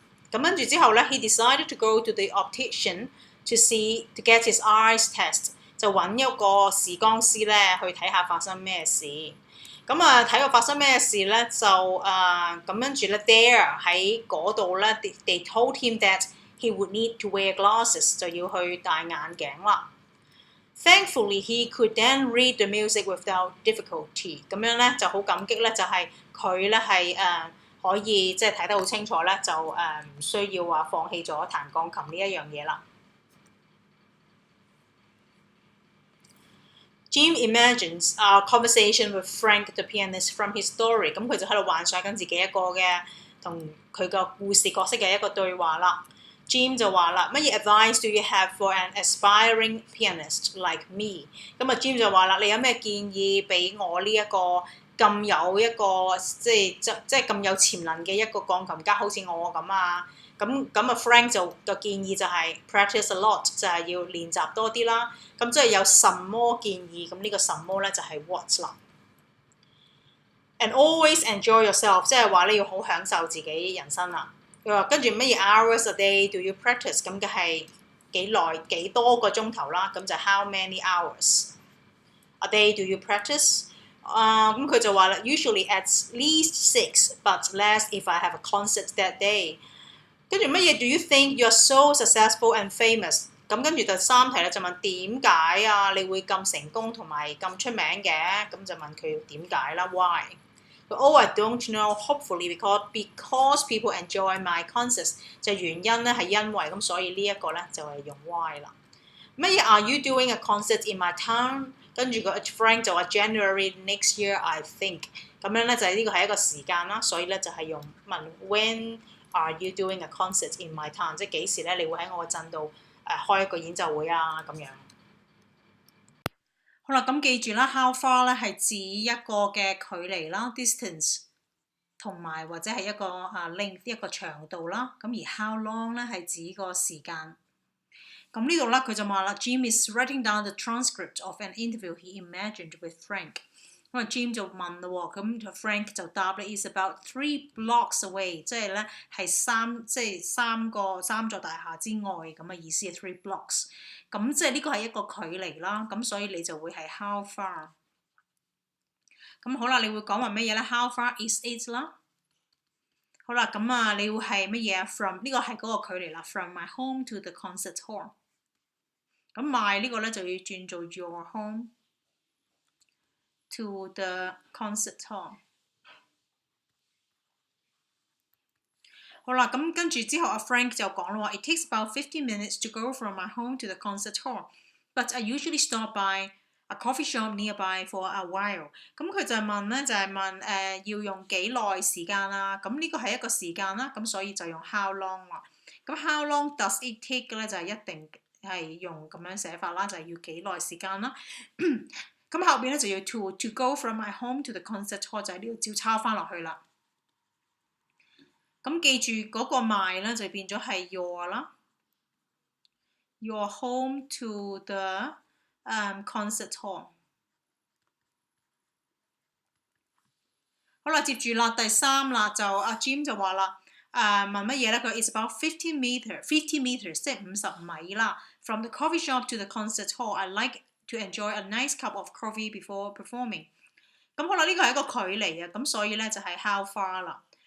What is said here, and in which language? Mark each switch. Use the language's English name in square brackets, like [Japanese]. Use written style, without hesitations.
[Cantonese] 咁跟住之後咧 ， [English] he decided to go to the optician to get his eyes test， [Cantonese] 就揾一個視光師咧去睇下發生咩事。咁睇過發生咩事咧，就咁跟住咧 ，there 喺嗰度咧 ， [English] they told him that he would need to wear glasses， [Cantonese] 就要去戴眼鏡啦。 [English] Thankfully, he could then read the music without difficulty。 [Cantonese] 咁樣咧就好感激咧，就係佢咧係可以即係睇得好清楚咧，就唔需要話放棄咗彈鋼琴呢一樣嘢啦。 [English] Jim imagines a conversation with Frank the pianist from his story， [Cantonese] 咁佢就喺度幻想緊自己一個嘅同佢個故事角色嘅一個對話啦。 [English] Jim [Cantonese] 就話啦，乜嘢 [English] advice do you have for an aspiring pianist like me？ [Cantonese] 咁Jim 就話啦，你有咩建議俾我呢一個咁有一個即係咁有潛能嘅一個鋼琴家，好似我咁啊？咁Frank 就個建議就係 [English] practice a lot， [Cantonese] 就係要練習多啲啦。咁即係有什麼建議？咁呢個什麼咧就係 what 啦。 [English] And always enjoy yourself， [Cantonese] 即係話你要好享受自己人生啦。佢話跟住乜嘢 [English] hours a day do you practice？ [Cantonese] 咁嘅係幾耐幾多個鐘頭啦？咁就 [English] how many hours a day do you practice？ [Cantonese] 咁佢就話啦 [English] ，usually at least 6 but less if I have a concert that day。 [Cantonese] 跟住乜嘢 [English] do you think you are so successful and famous？ [Cantonese] 咁跟住第三題咧就問點解你會咁成功同埋咁出名嘅？咁就問佢點解啦 [English] ，why？Oh, I don't know. Hopefully because people enjoy my concerts， [Cantonese] 就原因咧係因為咁，所以呢一個咧就係用 why 啦。 [English] 乜嘢 Are you doing a concert in my town？ [Cantonese] 跟住個 Frank 就話 [English] January next year I think。 [Cantonese] 咁樣咧就係呢個係一個時間啦，所以咧就係用問 [English] When are you doing a concert in my town？ [Cantonese] 即係幾時咧你會喺我個鎮度開一個演奏會啊咁樣。好啦，咁記住啦 ，how far 咧係指一個嘅距離啦 ，distance， 同埋或者係一個length 一個長度啦。咁而 how long 咧係指個時間。咁呢度咧佢就話啦 [English] ，Jim is writing down the transcript of an interview he imagined with Frank。 [Cantonese] 咁Jim 就問啦喎，咁 Frank 就答咧 [English] is about 3 blocks away， [Cantonese] 即係咧係三座大廈之外咁嘅意思係 3 blocks。咁即係呢個係一個距離啦，咁所以你就會係 how far。咁好啦，你會講話乜嘢咧 ？How far is it 啦？好啦，咁你會係乜嘢 ？From 呢個係嗰個距離啦 ， [English] from my home to the concert hall。 [Cantonese] 咁 my 呢個咧就要轉做 your home to the concert hall。好啦，咁跟住之後阿 Frank 就講啦話 [English] ，It takes about 15 minutes to go from my home to the concert hall, but I usually stop by a coffee shop nearby for a while。 [Cantonese] 咁佢就問咧，要用幾耐時間啦？咁呢個係一個時間啦，咁所以就用 how long 啦。咁 [English] how long does it take [Cantonese] 咧就係一定係用咁樣寫法啦，就係要幾耐時間啦。咁後邊咧就要 [English] to go from my home to the concert hall [Cantonese] 就喺呢度照抄翻落去啦。咁記住嗰個 my 咧就變咗係 your 啦 ， [English] your home to the concert hall。 [Cantonese] 好啦，接住啦，第3啦，就阿 Jim 就話啦，問乜嘢咧？ [English] 佢 It's about 50 meters， [Cantonese] 即係50米啦。 [English] From the coffee shop to the concert hall, I like to enjoy a nice cup of coffee before performing。 [Cantonese] 咁好啦，呢個係一個距離啊，咁所以咧就係 how far 啦。